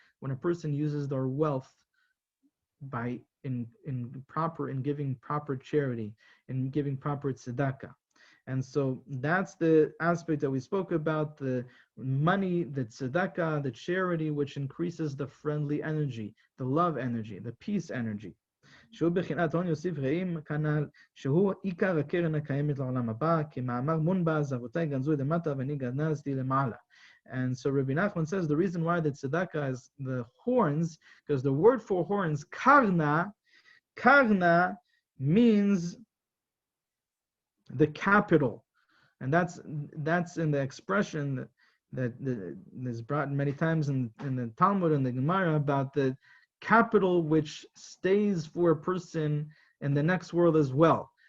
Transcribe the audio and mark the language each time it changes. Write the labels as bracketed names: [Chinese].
[English] When a person uses their wealth by in giving proper charity, in giving proper tzedakah. And so that's the aspect that we spoke about, the money, the tzedakah, the charity, which increases the friendly energy, the love energy, the peace energy. [Hebrew] שהוא בחינת הון יוסיף רעים כנ"ל, שהוא עיקר הקרן הקיימת לעולם הבא, כמאמר מונבז, אבותיי גנזו למטה ואני גנזתי למעלה. [English] And so Rabbi Nachman says the reason why the tzedakah is the horns, because the word for horns, karna means the capital. And that's in the expression that is brought many times in the Talmud and the Gemara about the capital which stays for a person in the next world as well.